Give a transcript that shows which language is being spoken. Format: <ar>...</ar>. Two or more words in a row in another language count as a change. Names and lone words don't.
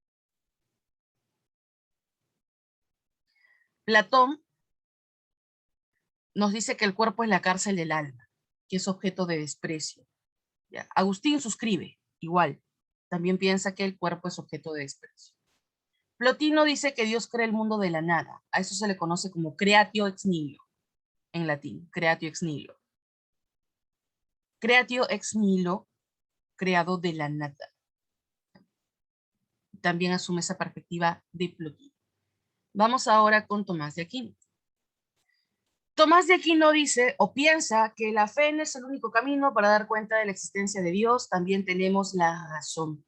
<es>Platón nos dice que el cuerpo es la cárcel del alma, que es objeto de desprecio. ¿Ya? Agustín suscribe, igual. También piensa que el cuerpo es objeto de desprecio. Plotino dice que Dios crea el mundo de la nada. A eso se le conoce como</es> <la>creatio ex nihilo,</la> <es>en latín,</es> <la>creatio ex nihilo. Creatio ex nihilo,</la> <es>creado de la nada. También asume esa perspectiva de Plotino. Vamos ahora con Tomás de Aquino. Tomás de Aquino dice o piensa que la fe no es el único camino para dar cuenta de la existencia de Dios, también tenemos la razón.</es>